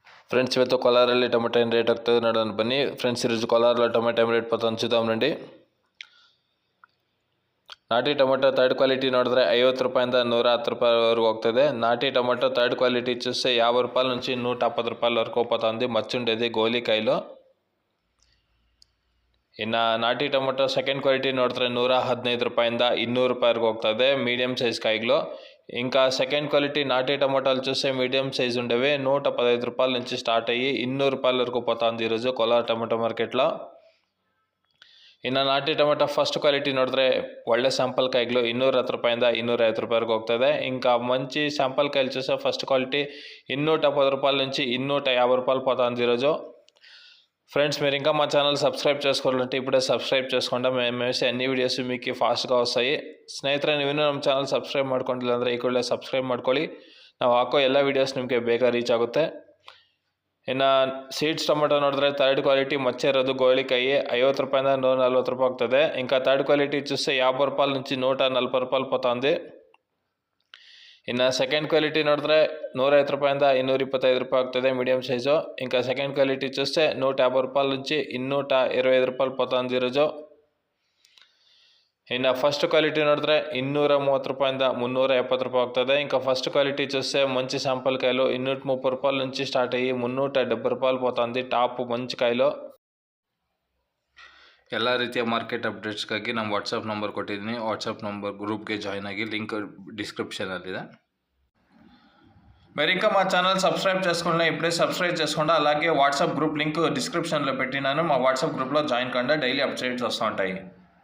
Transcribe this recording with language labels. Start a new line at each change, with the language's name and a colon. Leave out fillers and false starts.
Kannada: Friends, ಇವತ್ತು ಕೋಲಾರಲ್ಲಿ tomato ಏನು ರೇಟ್ ಆಗ್ತದೆ ನೋಡೋಣ ಬನ್ನಿ. ಫ್ರೆಂಡ್ಸ್,
Telugu: ಈರೋಜು ಕೋಲಾರಲ್ಲಿ ಟೊಮೆಟೊ ರೇಟ್ ಪತ್ತೊಂದು ರಂడి.
Kannada: ನಾಟಿ ಟೊಮೆಟೊ ಥರ್ಡ್ ಕ್ವಾಲಿಟಿ ನೋಡಿದ್ರೆ 50 ರೂಪಾಯಿಂದ 110 ರೂಪಾಯಿವರೆಗೂ ಹೋಗ್ತದೆ.
Telugu: నాటి టొమాటో థర్డ్ క్వాలిటీ చూస్తే 50 రూపాయల నుంచి 140 రూపాయల వరకు పోతుంది. మచ్చుండేది గోలికాయలు.
Kannada: ಇನ್ನು ನಾಟಿ ಟೊಮೆಟೊ ಸೆಕೆಂಡ್ ಕ್ವಾಲಿಟಿ ನೋಡಿದ್ರೆ 115 ರೂಪಾಯಿಂದ 200 ರೂಪಾಯಿವರೆಗೂ ಹೋಗ್ತದೆ,
Telugu: మీడియం సైజ్ కాయలు. ఇంకా సెకండ్ క్వాలిటీ నాటి టొమాటోలు చూస్తే మీడియం సైజ్ ఉండేవి 115 రూపాయల నుంచి స్టార్ట్ అయ్యి 200 రూపాయల వరకు పోతుంది ఈరోజు కోలార్ టొమాటో మార్కెట్లో.
Kannada: ಇನ್ನು ನಾಟಿ ಟೊಮೆಟೊ ಫಸ್ಟ್ ಕ್ವಾಲಿಟಿ ನೋಡಿದ್ರೆ ಒಳ್ಳೆ ಸ್ಯಾಂಪಲ್ ಕಾಯಿಗಳು 210 ರೂಪಾಯಿಂದ 250 ರೂಪಾಯಿವರೆಗೂ ಹೋಗ್ತದೆ.
Telugu: ఇంకా మంచి శాంపుల్ కాయలు చూస్తే ఫస్ట్ క్వాలిటీ 210 రూపాయల నుంచి 250 రూపాయలు పోతుంది ఈరోజు. ఫ్రెండ్స్, మీరు ఇంకా మా ఛానల్ సబ్స్క్రైబ్ చేసుకోవాలంటే ఇప్పుడే సబ్స్క్రైబ్ చేసుకోండి. మేము వేసే అన్ని వీడియోస్ మీకు ಫಾಸ್ಟ್గా ವಸ್ತಾಯಿ.
Kannada: ಸ್ನೇಹಿತರೆ, ನೀವಿನ್ನೂ ನಮ್ಮ ಚಾನಲ್ ಸಬ್ಸ್ಕ್ರೈಬ್ ಮಾಡ್ಕೊಂಡಿಲ್ಲ ಅಂದರೆ ಈ ಕೂಡಲೇ ಸಬ್ಸ್ಕ್ರೈಬ್ ಮಾಡ್ಕೊಳ್ಳಿ. ನಾವು ಹಾಕೋ ಎಲ್ಲ ವೀಡಿಯೋಸ್ ನಿಮಗೆ ಬೇಗ ರೀಚ್ ಆಗುತ್ತೆ. ಇನ್ನು ಸೀಡ್ಸ್ ಟೊಮೆಟೊ ನೋಡಿದ್ರೆ ಥರ್ಡ್ ಕ್ವಾಲಿಟಿ మచ్చ ఇರೋದು గోళికాಯಿ 50 ರೂಪಾಯಿಂದ 140 ರೂಪಾಯಿ ಆಗ್ತದೆ.
Telugu: ఇంకా థర్డ్ క్వాలిటీ చూస్తే 50 రూపాయల నుంచి 140 రూపాయలు పోతుంది.
Kannada: ಇನ್ನು ಸೆಕೆಂಡ್ ಕ್ವಾಲಿಟಿ ನೋಡಿದ್ರೆ 150 ರೂಪಾಯಿಂದ 225 ರೂಪಾಯಿ ಆಗ್ತದೆ,
Telugu: మీడియం సైజు. ఇంకా సెకండ్ క్వాలిటీ చూస్తే 150 రూపాయల నుంచి 225 రూపాయలు పోతుంది ఈరోజు.
Kannada: ಇನ್ನು ಫಸ್ಟ್ ಕ್ವಾಲಿಟಿ ನೋಡಿದ್ರೆ 230 ರೂಪಾಯಿಂದ 370 ರೂಪಾಯಿ ಆಗ್ತದೆ.
Telugu: ఇంకా ఫస్ట్ క్వాలిటీ చూస్తే మంచి శాంపుల్ కాయలు 230 రూపాయల నుంచి స్టార్ట్ అయ్యి 370 రూపాయలు పోతుంది. ಟಾಪ್ ಮಂಚ್ ಕಾಯಲು.
Kannada: ಎಲ್ಲ ರೀತಿಯ ಮಾರ್ಕೆಟ್ ಅಪ್ಡೇಟ್ಸ್ಗಾಗಿ ನಮ್ಮ ವಾಟ್ಸಪ್ ನಂಬರ್ ಕೊಟ್ಟಿದ್ದೀನಿ. ವಾಟ್ಸಪ್ ನಂಬರ್ ಗ್ರೂಪ್ಗೆ ಜಾಯ್ನ್ ಆಗಿ, ಲಿಂಕ್ డిస్క్రిప్షన్లో.
Telugu: మీరు ఇంకా మా ఛానల్ సబ్స్క్రైబ్ చేసుకున్నా ఇప్పుడే సబ్స్క్రైబ్ చేసుకోండి. అలాగే వాట్సాప్ గ్రూప్ లింక్ డిస్క్రిప్షన్లో పెట్టినాను. మా వాట్సాప్ గ్రూప్లో జాయిన్ కండి, డైలీ అప్డేట్స్ వస్తూ ఉంటాయి.